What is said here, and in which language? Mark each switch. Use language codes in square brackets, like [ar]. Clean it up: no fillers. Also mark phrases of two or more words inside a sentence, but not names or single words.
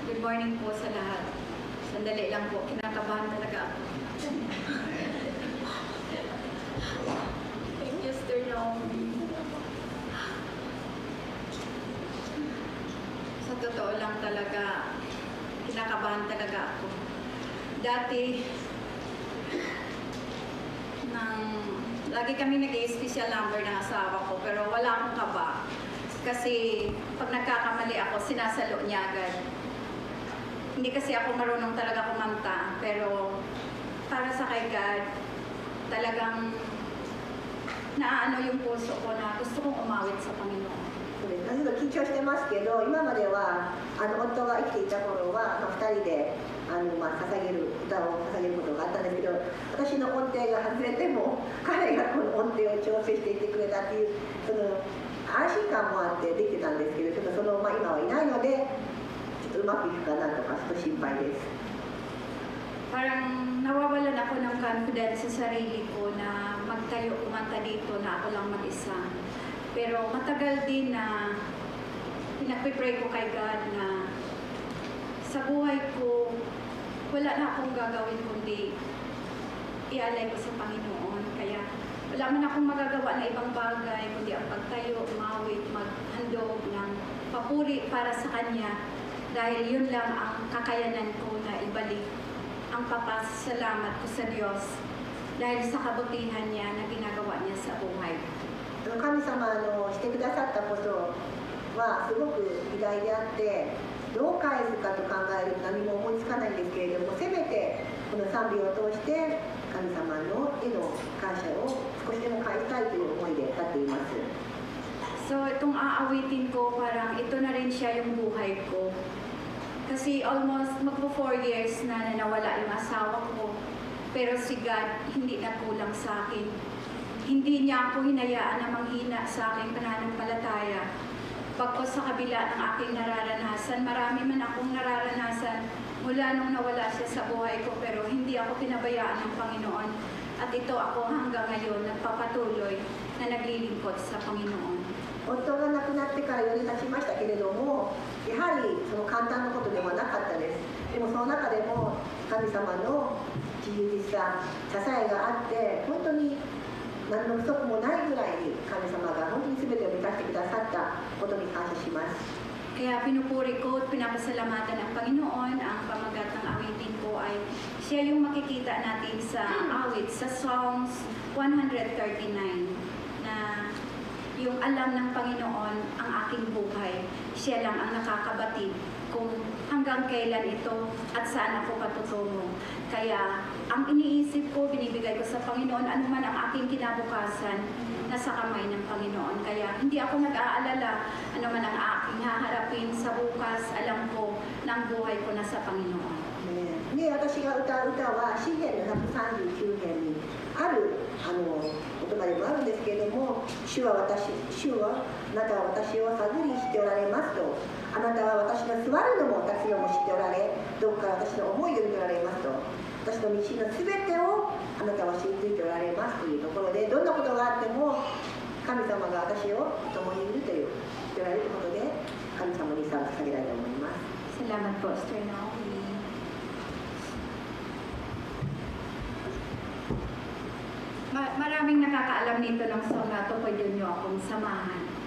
[en] Good morning [tl] po sa lahat. Sandali lang po, kinakabahan talaga ako. [en] Thank you, [tl] Sister Naomi. Sa totoo lang talaga, kinakabahan talaga ako. Dati, lagi kami nag-i-special number ng asawa ko, pero wala akong kaba. Kasi pag nagkakamali ako, sinasalo niya agad. Hindi kasi ako marunong talaga kumanta, pero para sa kay God, talagang naaano yung puso ko na gusto kong umawit sa Panginoon. [ja] ちょっと緊張してますけど、今までは夫が生きていた頃は、2人で歌を捧げることがあったんですけど、私の音程が外れても彼がこの音程を調整していってくれたっていうその安心感もあってできてたんですけど、ちょっと今はいないのでちょっとうまくいくかなとかちょっと心配です。 [tl] Parang nawawalan ako ng confidence sa sarili ko na magtayo kumanta dito na ako lang mag-isa. Pero matagal din na pinagpipray ko kay God na sa buhay ko wala na akong gagawin kundi ialay ko sa Panginoon. Kaya wala man akong magagawa na ibang bagay kundi ang pagtayo, umawit, maghandog ng papuri para sa Kanya dahil yun lang ang kakayanan ko na ibalik ang papasalamat ko sa Diyos dahil sa kabutihan niya na ginagawa niya sa buhay. [ja] 神様のしてくださったことはすごく偉大であって、どう返すかと考えると何も思いつかないんですけれども、せめてこの賛美を通して神様のへの感謝を少しでも返したいという思いで立っています。 [tl] So itong aawitin ko parang ito na rin siya yung buhay ko. Kasi almost magpo 4 years na nawala yung asawa ko. Pero si God hindi nagkulang sa akin. Hindi niya ako hinayaan na manghina sa aking pananampalataya. Pagkos sa kabila ng aking nararanasan, marami man akong nararanasan mula nung nawala siya sa buhay ko, pero hindi ako pinabayaan ng Panginoon. At ito ako hanggang ngayon nagpapatuloy na naglilingkod sa Panginoon. [ja] 夫が亡くなってから4年経ちましたけれども、やはりその簡単なことではなかったです。でもその中でも神様の自由さ、支えがあって、本当に何の不足もないぐらいに神様が本当に全てを満たしてくださったことに感謝します。 [tl] Kaya pinupuri ko at pinapasalamatan ng Panginoon. Ang pamagat ng awitin ko ay siya yung makikita natin sa awit sa Psalms 139 na yung alam ng Panginoon ang aking buhay. Siya lang ang nakakabatid kung hanggang kailan ito at saan ako patutungo. Kaya ang iniisip ko, binibigay ko sa Panginoon, ano man ang aking kinabukasan, nasa kamay ng Panginoon. Kaya hindi ako nag-aalala, ano man ang aking haharapin sa bukas, alam ko na ang buhay ko nasa Panginoon. [ja] で、私が歌う歌は詩篇の139編にある言葉でもあるんですけれども、主はあなたは私を探りしておられますと、あなたは私の座るのも立つのも知っておられ、どこか私の思いを見ておられますと、私の道のすべてをあなたは知っていておられますというところで、どんなことがあっても神様が私を共にいるという言っておられることで、神様に捧げたいと思います。 [tl] Salamat po, Sister Naomi. Maraming nakakaalam nito ng song na ito, pwede nyo akong samahan.